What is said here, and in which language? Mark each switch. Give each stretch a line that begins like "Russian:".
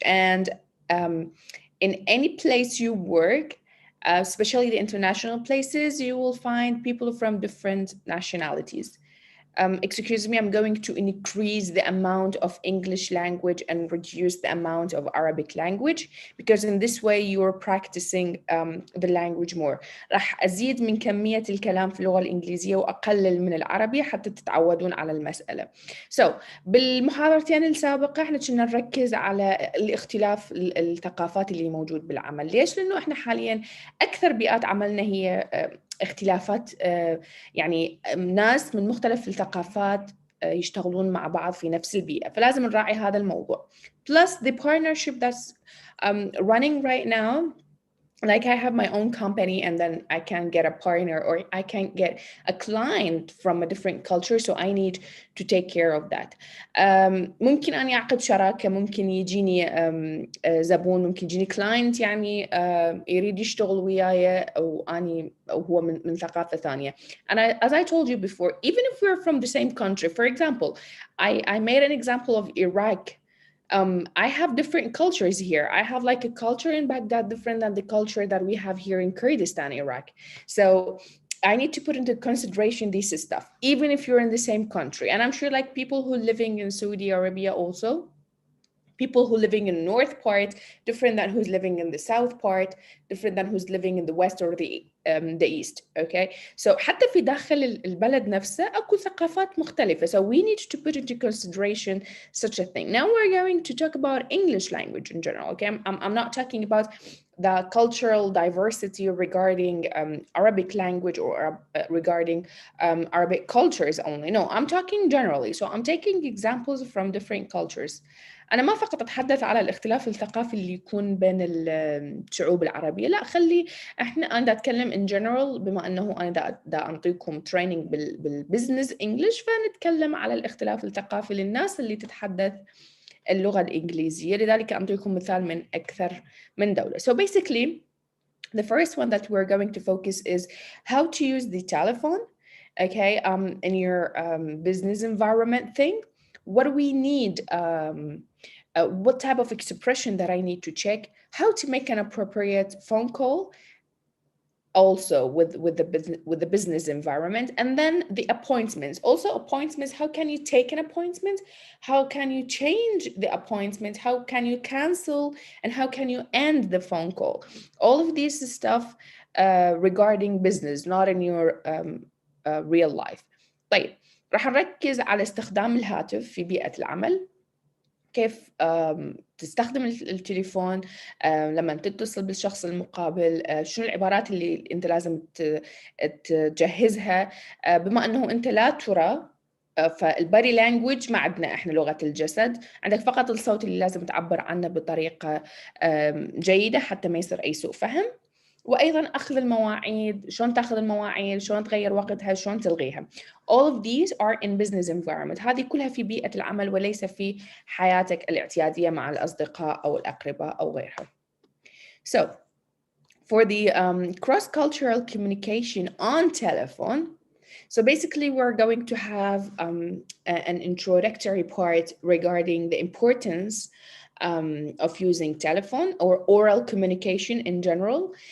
English: And in any place you work, especially the international places, you will find people from different nationalities. excuse me, I'm going to increase the amount of English language and reduce the amount of Arabic language, because in this way you're practicing the language more.
Arabic: راح أزيد من كمية الكلام في اللغة الإنجليزية وأقلل من العربي حتى تتعودون على المسألة. So بالمحاضرتين السابقة احنا كنا نركز على الاختلاف الثقافات اللي موجود بالعمل. ليش؟ لأنه احنا حاليا أكثر بيئات عملنا هي اختلافات، يعني ناس من مختلف الثقافات يشتغلون مع بعض في نفس البيئة، فلازم نراعي هذا الموضوع.
English: Plus the partnership that's running right now, like I have my own company and then I can get a partner or I can get a client from a different culture, so I need to take care of that.
Arabic: ممكن أني أعقد شراكة، ممكن يجيني زبون، ممكن يجيني client يعني يريد يشتغل وياي أو أني أو هو من ثقافة ثانية.
English: And as I told you before, even if we're from the same country, for example, I made an example of Iraq. I have different cultures here. I have like a culture in Baghdad different than the culture that we have here in Kurdistan, Iraq. So I need to put into consideration this stuff, even if you're in the same country. And I'm sure like people who are living in Saudi Arabia also, people who living in the north part, different than who's living in the south part, different than who's living in the west or the east.
Arabic: Okay, so حتى في داخل البلد نفسه أكو ثقافات مختلفة.
English: So we need to put into consideration such a thing. Now we're going to talk about English language in general. Okay, I'm not talking about the cultural diversity regarding Arabic language or regarding Arabic cultures only. No, I'm talking generally. So I'm taking examples from different cultures.
Arabic: أنا ما فقط أتحدث على الاختلاف الثقافي اللي يكون بين الشعوب العربية، لا خلي أنا أتكلم
English: in general،
Arabic: بما أنه أنا دا أعطيكم training بالبزنس إنجليش، فنتكلم على الاختلاف الثقافي للناس اللي تتحدث اللغة الإنجليزية. لذلك أعطيكم مثال من أكثر من دولة.
English: So basically the first one that we're going to focus is how to use the telephone, okay, in your business environment thing. What do we need? What type of expression that I need to check? How to make an appropriate phone call, also with the business environment, and then the appointments. Also appointments. How can you take an appointment? How can you change the appointment? How can you cancel? And how can you end the phone call? All of this stuff regarding business, not in your real life.
Arabic: طيب راح نركز على استخدام الهاتف في بيئة العمل. كيف تستخدم التليفون لما تتصل بالشخص المقابل، شنو العبارات اللي أنت لازم تجهزها، بما أنه أنت لا ترى، فالبادي لانجوج ما عندنا إحنا لغة الجسد، عندك فقط الصوت اللي لازم تعبر عنه بطريقة جيدة حتى ما يصير أي سوء فهم. وأيضا أخذ المواعيد، شلون تأخذ المواعيد، شلون تغير وقتها، شلون تلغيها.
English: All of these are in business environment.
Arabic: هذه كلها في بيئة العمل وليس في حياتك الاعتيادية مع الأصدقاء أو الأقرباء أو غيرها.
English: So for the cross-cultural communication on telephone, so basically we're going to have an introductory part regarding the importance of using telephone or oral communication in general.